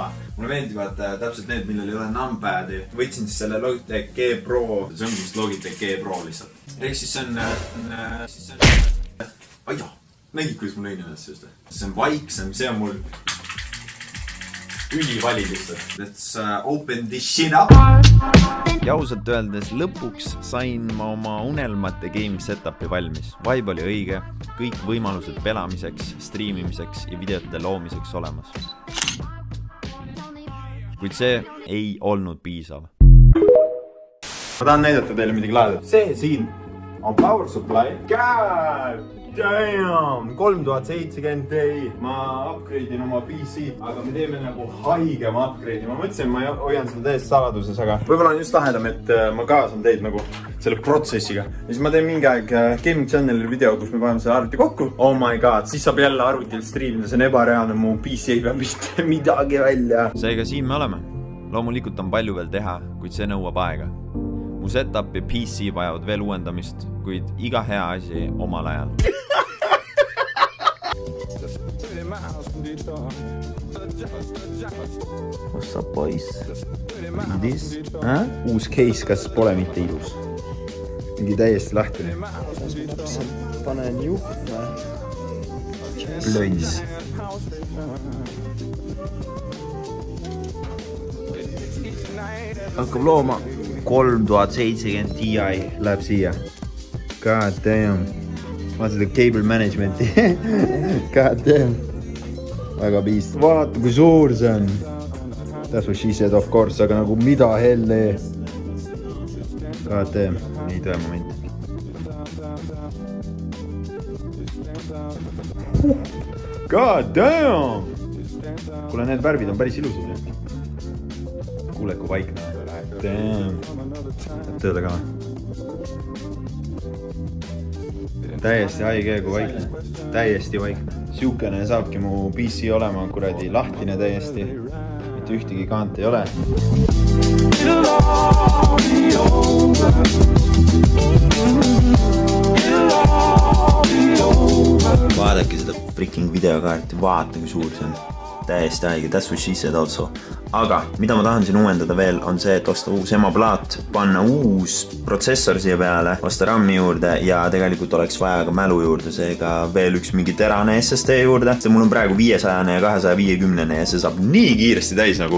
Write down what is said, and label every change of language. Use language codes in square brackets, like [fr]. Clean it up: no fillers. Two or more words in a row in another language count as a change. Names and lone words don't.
[et] Mulle meeldivad täpselt need, millel ei ole numpadi. Võtsin siis selle Logitech G Pro. See on vist Logitech G Pro lihtsalt. Ehk siis see on... Aijah, nägid, kuidas mul lõin ennast just. See on vaiksem, see on mul ülivali lihtsalt. [en] Let's open this shit up. [et] Ja ausalt öeldes lõpuks sain ma oma unelmate [en] game setupi [et] valmis. Vibe oli õige, kõik võimalused pelamiseks, streamimiseks ja videote loomiseks olemas. Kuid see ei olnud piisav. Ma tahan näidata teile midagi lahedat. See siin on [en] power supply. God damn! [et] 3070 Ti. Ma upgrade'in oma PC, aga me teeme nagu haigema upgrade'i. Ma mõtlesin, ma hoian seda täiesti saladuses, aga võib-olla on just lahedam, et ma kaasan teid nagu selle protsessiga. Ja siis ma teen mingi aeg [en] Gaming Channel'i [et] video, kus me paneme selle arvuti kokku. [en] Oh my god, [et] siis saab jälle arvutil streamida. See on ebareaalne, mu PC ei pea mitte midagi välja. Seega siin me oleme. Loomulikult on palju veel teha, kuid see nõuab aega. Mu setup ja PC vajavad veel uuendamist, kuid iga hea asi omal ajal. [en] What's up, boys? This? [et] Uus case, kas pole mitte ilus? Mingi täiesti lahtine. Panen juhtme. Plönns. Hakkab looma 3070 Ti läheb siia. [en] God damn. [et] Vaata seda [en] cable managementi. God damn. [et] Väga piist. Vaata kui suur see on. [en] That's what she said of course, [et] aga nagu mida helle. [en] God damn. [et] Nii tõe moment. [en] God damn. [et] Kuule, need värvid on päris ilusad. Kuule, kui vaikne. Damn. Tööle ka. Täiesti haige, kui vaikne. Täiesti vaikne. Siukene saabki mu PC olema kuradi lahtine täiesti. Mitte ühtegi kaant ei ole. Vaadake seda freaking videokaarti. Vaata, kui suur see on. Täiesti haige, [en] that's what she said also. [et] Aga mida ma tahan siin uuendada veel on see, et osta uus emaplaat, panna uus protsessor siia peale, osta RAM-i juurde ja tegelikult oleks vaja ka mälu juurde, seega veel üks mingi terane SSD juurde. See mul on praegu 500 ja 250 ja see saab nii kiiresti täis nagu.